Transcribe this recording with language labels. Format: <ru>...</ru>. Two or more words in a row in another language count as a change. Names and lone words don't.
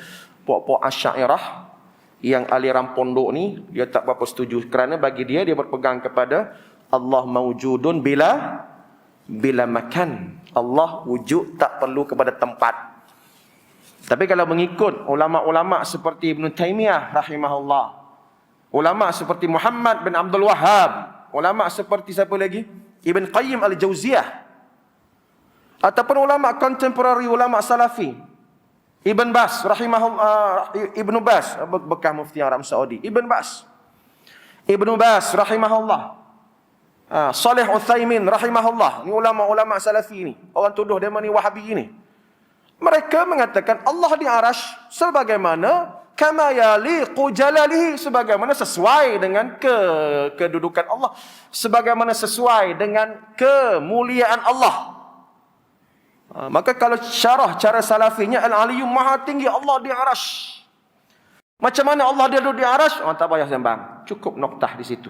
<ms>Puak-puak Asy'ariyah yang aliran pondok ni dia tak berapa setuju kerana bagi dia berpegang kepada</ms> <ar>الله موجود بلا مكان.</ar> <ms>Allah wujud tak perlu kepada tempat. Tapi kalau mengikut ulama-ulama seperti Ibn Taymiyah rahimahullah, ulama seperti Muhammad bin Abdul Wahhab, ulama seperti siapa lagi? Ibn Qayyim al-Jauziyah, ataupun ulama contemporary, ulama salafi, Ibn Bas rahimahullah, Ibn Bas bekas mufti Arab Saudi, Ibn Bas rahimahullah, Saleh Utsaimin rahimahullah. Ni ulama-ulama salafi ni. Orang tuduh dia ni Wahabi ni. Mereka mengatakan Allah di arash sebagaimana</ms> <ar>كما يليق بجلاله,</ar> <ms>sebagaimana sesuai dengan kedudukan Allah, sebagaimana sesuai dengan kemuliaan Allah. Maka kalau syarah cara salafinya, Al-Aliyyu maha tinggi Allah di arasy. Macam mana Allah dia duduk di arasy? Tak payah sembang, cukup noktah di situ.</ms>